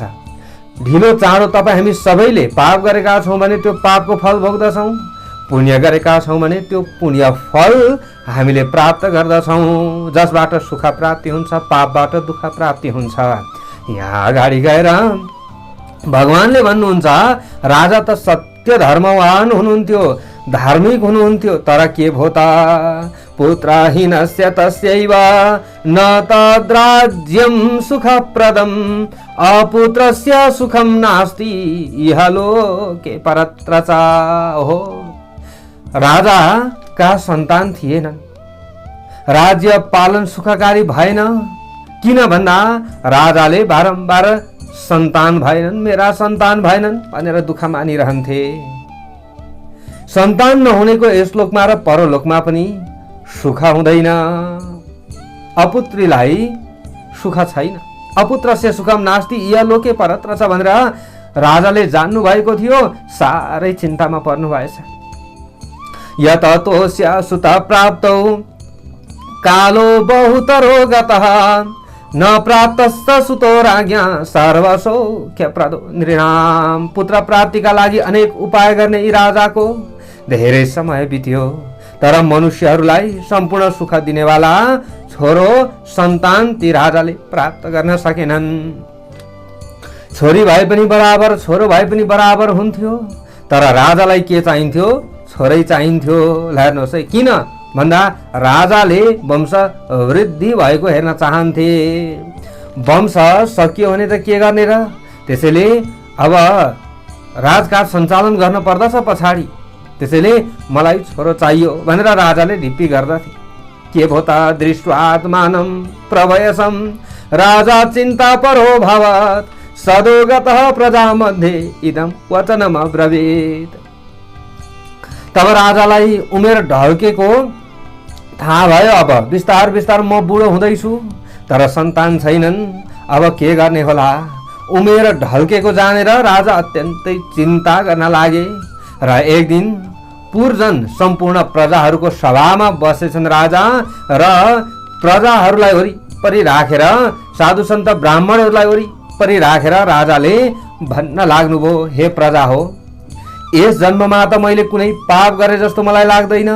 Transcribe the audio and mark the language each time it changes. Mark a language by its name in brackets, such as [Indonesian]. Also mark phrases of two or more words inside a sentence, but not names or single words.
[Nepali] ढिलो चाँडो तपाईँ हामी सबैले पाप गरेका छौँ भने त्यो पापको फल भोग्दछौँ, पुण्य गरेका छौँ भने त्यो पुण्य फल हामीले प्राप्त गर्दछौँ। जसबाट सुख प्राप्ति हुन्छ, पापबाट दुःख प्राप्ति हुन्छ। यहाँ अगाडि गएर भगवानले भन्नुहुन्छ, राजा त सत्य धर्मवान हुनुहुन्थ्यो, धार्मिक हुनुहुन्थ्यो, तर के भो त [Sanskrit] पुत्रहीनस्य तस्यैव न तद्राज्यं सुखप्रदम् अपुत्रस्य सुखं नास्ति इह लोके परत्र च। [Nepali] ओहो, राजा का सन्तान थिएनन्, राज्य पालन सुखकारी भएन। किन भन्दा राजाले बारम्बार सन्तान भएनन्, मेरा सन्तान भएनन् भनेर दुःख मानिरहन्थे। सन्तान नहुनेको यस लोकमा र परलोकमा पनि सुख हुँदैन। अपुत्रीलाई सुख छैन। [Sanskrit] अपुत्रस्य सुखम नास्ति इह लोके परत्र [Nepali] छ भनेर राजाले जान्नु भएको थियो। साह्रै चिन्तामा पर्नु भएछ। [Sanskrit] यत तोस्य सुत प्राप्तौ कालो बहुतरो गतः न प्राप्तस्त सुतो राज्ञा सर्वसौख्यप्रदो नृणाम। [Nepali] पुत्र प्राप्तिका लागि अनेक उपाय गर्ने यी राजाको धेरै समय बित्यो, तर मनुष्यहरूलाई सम्पूर्ण सुख दिनेवाला छोरो सन्तान ती राजाले प्राप्त गर्न सकेनन्। छोरी भए पनि बराबर, छोरो भए पनि बराबर हुन्थ्यो, तर राजालाई के चाहिन्थ्यो? छोरै चाहिन्थ्यो। हेर्नुहोस् है, किन भन्दा राजाले वंश वृद्धि भएको हेर्न चाहन्थे। वंश सकियो भने त के गर्ने र? त्यसैले अब राजकाज सञ्चालन गर्न पर्दछ पछाडि। त्यसैले मलाई छोरो चाहियो भनेर राजाले ढिप्पी गर्दथे। के भो त [Sanskrit] दृष्ट्वात्मानं प्रभयसं राजा चिन्ता परो भवत् सदोगतः प्रजा मध्ये इदं वचनम अब्रवीत्। [Nepali] तब राजालाई उमेर ढल्केको थाहा भयो। अब बिस्तार बिस्तार म बुढो हुँदैछु, तर सन्तान छैनन्, अब के गर्ने होला? उमेर ढल्केको जानेर राजा अत्यन्तै चिन्ता गर्न लागे र एक दिन पुरजन सम्पूर्ण प्रजाहरूको सभामा बसेछन् राजा र प्रजाहरूलाई वरिपरि राखेर साधु सन्त ब्राह्मणहरूलाई वरिपरि राखेर राजाले भन्न लाग्नुभयो, हे प्रजा हो, यस जन्ममा त मैले कुनै पाप गरे जस्तो मलाई लाग्दैन।